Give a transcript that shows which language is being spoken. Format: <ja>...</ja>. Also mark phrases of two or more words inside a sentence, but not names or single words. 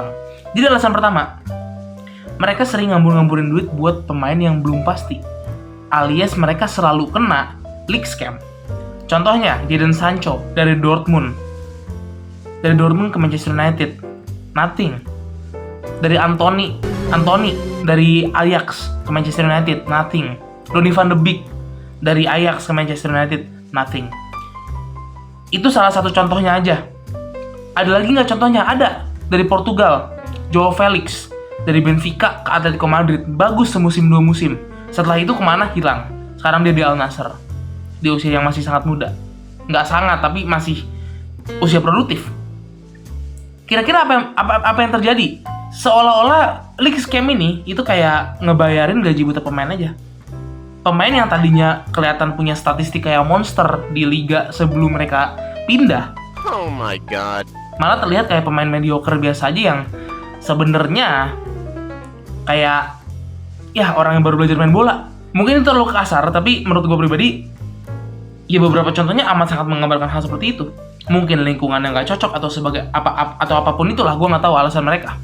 <id>Jadi alasan pertama, mereka sering ngambur-ngamburin duit buat pemain yang belum pasti, alias mereka selalu kena</id> <en>league scam.</en> <id>Contohnya Jadon Sancho dari Dortmund ke Manchester United, nothing. Dari Anthony dari Ajax ke Manchester United, nothing. Donny van de Beek dari Ajax ke Manchester United, nothing. Itu salah satu contohnya aja. Ada lagi nggak contohnya? Ada. Dari Portugal, Joao Felix dari Benfica ke Atletico Madrid, bagus semusim 2 musim. Setelah itu kemana? Hilang. Sekarang dia di Al Nassr di usia yang masih sangat muda. Nggak sangat, tapi masih usia produktif. Kira-kira apa yang terjadi? Seolah-olah</id> <en>league scam</en> <id>ini itu kayak ngebayarin gaji buta pemain aja. Pemain yang tadinya kelihatan punya statistik kayak monster di liga sebelum mereka pindah,</id> <en>oh my god,</en> <id>malah terlihat kayak pemain mediocre biasa aja yang sebenarnya kayak ya orang yang baru belajar main bola. Mungkin itu terlalu kasar, tapi menurut gue pribadi ya beberapa contohnya amat sangat menggambarkan hal seperti itu. Mungkin lingkungan yang nggak cocok atau sebagai atau apapun itulah, gue nggak tahu alasan mereka.</id>